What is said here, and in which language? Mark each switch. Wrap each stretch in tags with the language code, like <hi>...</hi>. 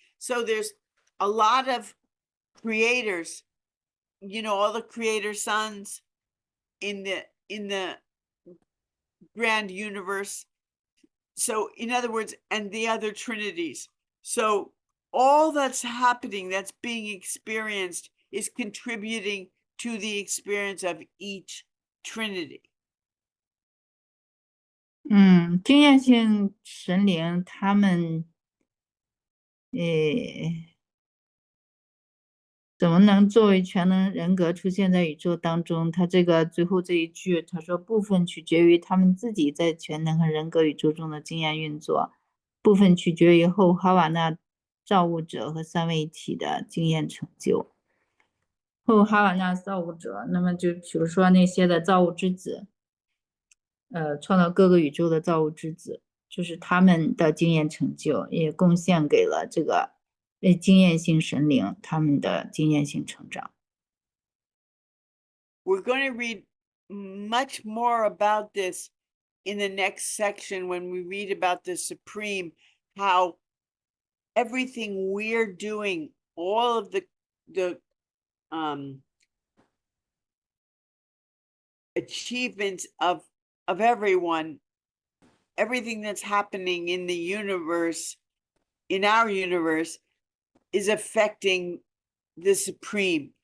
<en>So there's a lot of creators, you know, all the creator sons in the grand universe. So in other words, and the other trinities. So all that's happening, that's being experienced, is contributing to the experience of each trinity.</en> <zh>经验性神灵他们怎么能作为全能人格出现在宇宙当中？他这个最后这一句，他说部分取决于他们自己在全能和人格宇宙中的经验运作，部分取决于后哈瓦那造物者和三位一体的经验成就。后哈瓦那造物者，那么就比如说那些的造物之子，创造各个宇宙的造物之子，就是他们的经验成就，也贡献给了这个经验性神灵他们的经验性成长。</zh> <en>We're going to read much more about this in the next section when we read about the Supreme, how everything we're doing, all of the achievements of everyone, everything that's happening in the universe, in our universe, is affecting the Supreme.</en>